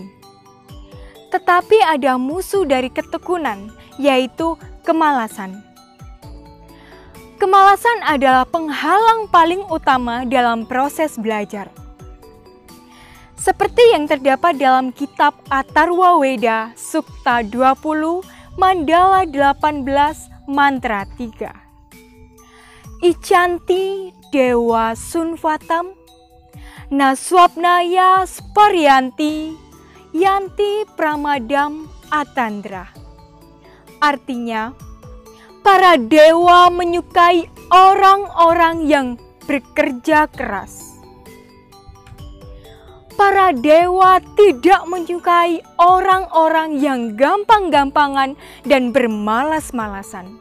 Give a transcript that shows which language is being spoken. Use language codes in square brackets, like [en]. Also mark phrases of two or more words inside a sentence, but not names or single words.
[id] Tetapi ada musuh dari ketekunan, yaitu kemalasan. Kemalasan adalah penghalang paling utama dalam proses belajar. Seperti yang terdapat dalam kitab Atharwa Weda, Sukta 20, Mandala 18, Mantra 3. [sa] Ichanti Dewa Sunvatam, Naswapnaya Sparyanti, Yanti Pramadam Atandra. [id] Artinya, para dewa menyukai orang-orang yang bekerja keras. Para dewa tidak menyukai orang-orang yang gampang-gampangan dan bermalas-malasan.